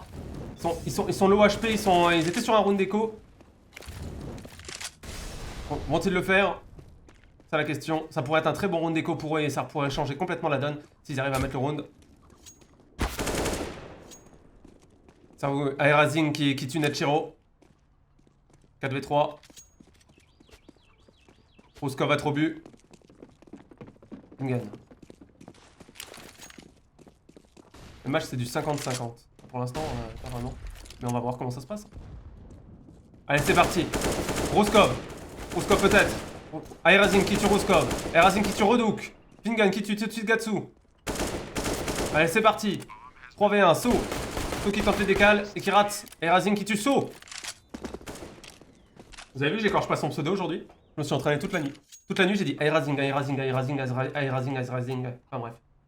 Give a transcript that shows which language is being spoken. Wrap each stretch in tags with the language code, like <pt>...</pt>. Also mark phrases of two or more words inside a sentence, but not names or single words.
<fr>Ils sont</fr> <en>low HP,</en> <fr>ils étaient sur un round d'écho. Bon, vont-ils le faire? C'est la question. Ça pourrait être un très bon round d'écho pour eux et ça pourrait changer complètement la donne s'ils arrivent à mettre le round. Ça vous... Aerazing qui tue Netchiro. 4v3. Rouskov a trop bu. On gagne. Le match c'est du 50-50. Pour l'instant, pas vraiment. Mais on va voir comment ça se passe. Allez, c'est parti. Rouskov. Rouskov peut-être. Aerazing qui tue Rouskov. Aerazing qui tue Redouk. Fingun qui tue tout de suite Gatsu. Allez, c'est parti. 3v1, So. So qui tente les décales et qui rate. Aerazing qui tue So. Vous avez vu, j'écorche pas son pseudo aujourd'hui. Je me suis entraîné toute la nuit. Toute la nuit, j'ai dit Aerazing, Aerazing, Aerazing, Aerazing, Aerazing. Enfin bref.</fr>